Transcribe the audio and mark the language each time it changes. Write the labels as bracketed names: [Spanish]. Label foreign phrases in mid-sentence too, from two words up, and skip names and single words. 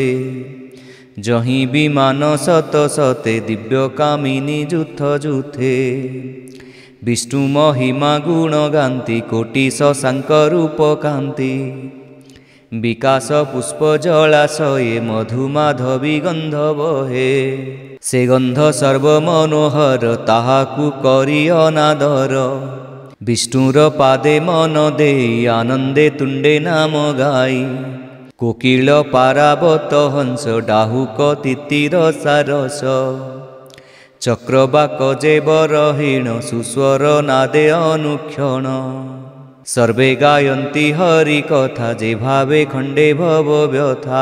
[Odia] ଯହିଁ ବିମାନ ସତ ସତେ ଦିବ୍ୟ କାମିନୀ ଯୁଥ ଯୁଥେ। ବିଷ୍ଣୁ ମହିମା ଗୁଣ ଗାନ୍ତି କୋଟି ଶଶାଙ୍କ ରୂପ କାନ୍ତି। ବିକାଶ ପୁଷ୍ପ ଜଳାଶୟେ ମଧୁମାଧବୀ ଗନ୍ଧ ବହେ। ସେ ଗନ୍ଧ ସର୍ବମନୋହର ତାହାକୁ କରି ଅନାଦର। ବିଷ୍ଣୁର ପାଦେ ମନ ଦେଇ ଆନନ୍ଦେ ତୁଣ୍ଡେ ନାମ ଗାଇ। କୋକିଳ ପାରାବତ ହଂସ ଡାହୁକ ତିତିର ସାରସ। ଚକ୍ରବାକ ଯେ ବରହୀଣ ସୁସ୍ୱର ନାଦେ ଅନୁକ୍ଷଣ। ସର୍ବେ ଗାୟନ୍ତି ହରି କଥା ଯେ ଭାବେ ଖଣ୍ଡେ ଭବ ବ୍ୟଥା।